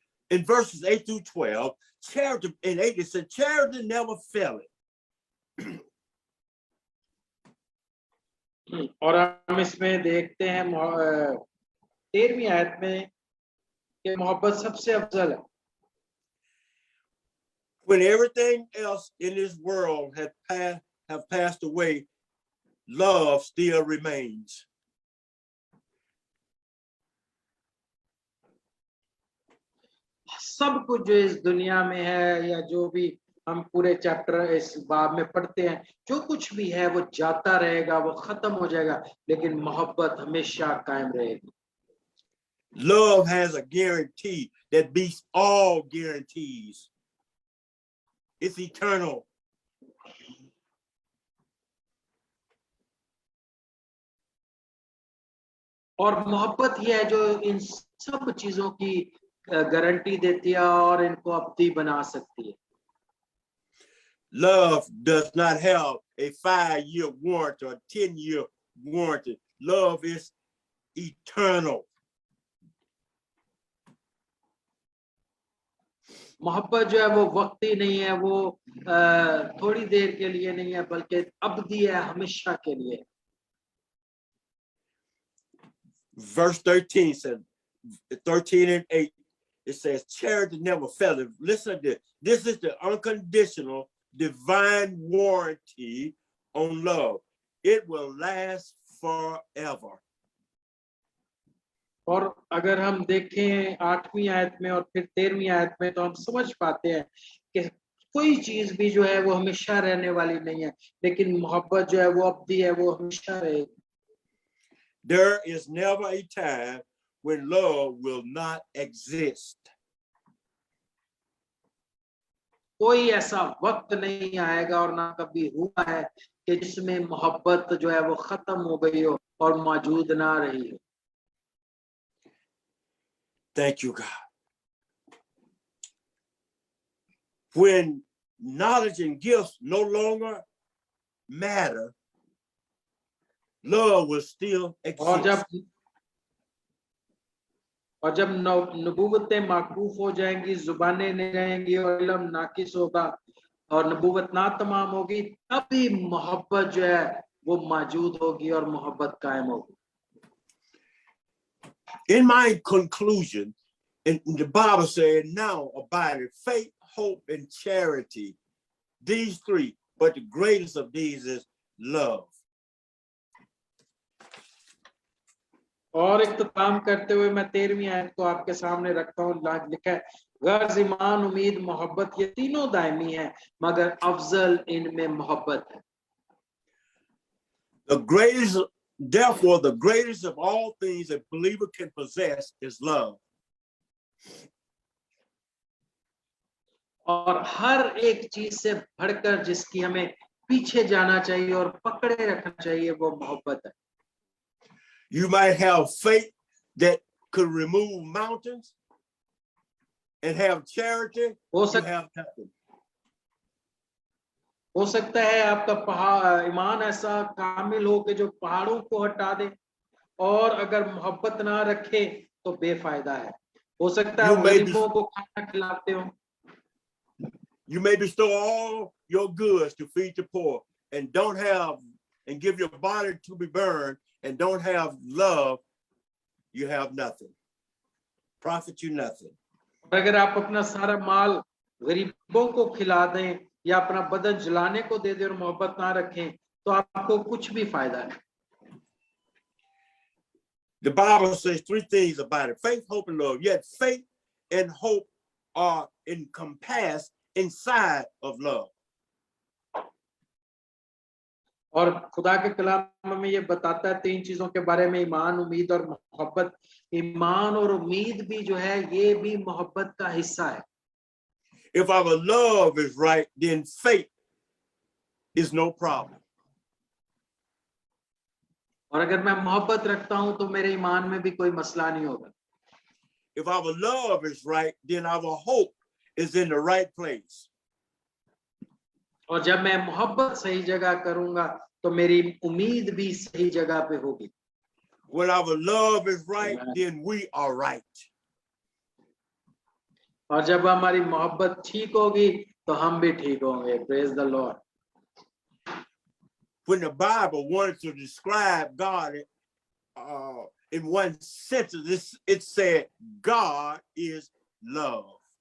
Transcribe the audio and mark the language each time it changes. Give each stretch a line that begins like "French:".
English: In verses 8 through 12, charity in 8 it said, charity never faileth.
Hindi: और हम इसमें देखते हैं 13वीं आयत में कि मोहब्बत सबसे अफजल है.
English: When everything else in this world have passed away, love still remains.
Hindi: सब कुछ जो इस दुनिया में है या जो भी हम पूरे चैप्टर इस बाब में पढ़ते हैं, जो कुछ भी है वो जाता रहेगा, वो खत्म हो जाएगा, लेकिन मोहब्बत हमेशा कायम रहेगी.
English: Love has a guarantee that beats all guarantees. It's eternal.
Hindi: और मोहब्बत ये है जो इन सब चीजों की गारंटी देती है और इनको अब्दी बना सकती है.
English: Love does not have a 5-year warranty or 10-year warranty. Love is eternal.
Hindi: मोहब्बत जो है वो वक्ती नहीं है, वो थोड़ी देर के लिए नहीं है, बल्कि अब्दी है, हमेशा के लिए.
English: Verse 13 says, 13 and 8, it says, charity never faileth. Listen to this. This is the unconditional divine warranty on love. It will last forever.
Hindi: और अगर हम देखें 8वीं आयत में और फिर 13वीं आयत में तो हम समझ पाते हैं कि कोई चीज भी जो है वो हमेशा रहने वाली नहीं है, लेकिन मोहब्बत जो है वो अब्दी है, वो हमेशा रहेगी.
English: There is never a time when love will not exist.
Hindi: कोई ऐसा वक्त नहीं आएगा और ना कभी हुआ है कि जिसमें मोहब्बत जो है वो खत्म हो गई हो और मौजूद ना रही हो.
English: Thank you, God. When knowledge and gifts no longer matter, love will still exist.
Hindi: और जब नबूवतें माकूफ हो जाएंगी, जुबानें नहीं रहेंगी और इल्म नाकिस होगा और नबूवत ना तमाम होगी, तभी मोहब्बत जो है वो मौजूद होगी और मोहब्बत कायम होगी.
English: In my conclusion, and the Bible said, now abide faith, hope, and charity. These three, but the greatest of these is love.
Hindi: और इख्तिताम करते हुए मैं 13वीं आयत को आपके सामने रखता हूँ. लिखा है, गर्ज, ईमान, उम्मीद, मोहब्बत, ये तीनों दायमी है, मगर अफजल इनमें मोहब्बत है.
English: The greatest, therefore, the greatest of all things a believer can possess is love.
Hindi: और हर एक चीज से बढ़कर जिसकी हमें पीछे जाना चाहिए और पकड़े रखना चाहिए वो मोहब्बत है.
English: You might have faith that could remove mountains and have charity. You have nothing.
Hindi: हो सकता है आपका ईमान ऐसा कामिल हो कि जो पहाड़ों को हटा दे, और अगर मोहब्बत ना रखे तो बेफायदा है. हो सकता है गरीबों को खाना खिलाते हो.
English: You may bestow all your goods to feed the poor and don't have, and give your body to be burned and don't have love, you have nothing. Profit you nothing.
Hindi: अगर आप अपना सारा माल गरीबों को खिला दें या अपना बदन जलाने को दे दें और मोहब्बत ना रखें तो आपको कुछ भी फायदा नहीं.
English: The Bible says three things about it: faith, hope, and love. Yet faith and hope are encompassed inside of love.
Hindi: और खुदा के कलाम में ये बताता है तीन चीजों के बारे में: ईमान, उम्मीद और मोहब्बत. ईमान और उम्मीद भी जो है ये भी मोहब्बत का हिस्सा है.
English: If our love is right, then faith is no problem.
Hindi: और अगर मैं मोहब्बत रखता हूं तो मेरे ईमान में भी कोई मसला नहीं होगा.
English: If our love is right, then our hope is in the right place.
Hindi: और जब मैं मोहब्बत सही जगह करूंगा तो मेरी उम्मीद भी सही जगह पे होगी.
English: When our love is right, then we are right.
Hindi: और जब हमारी मोहब्बत ठीक होगी तो हम भी ठीक होंगे.
English: Praise the Lord. When the Bible wanted to describe God in one sentence, it said, God is love.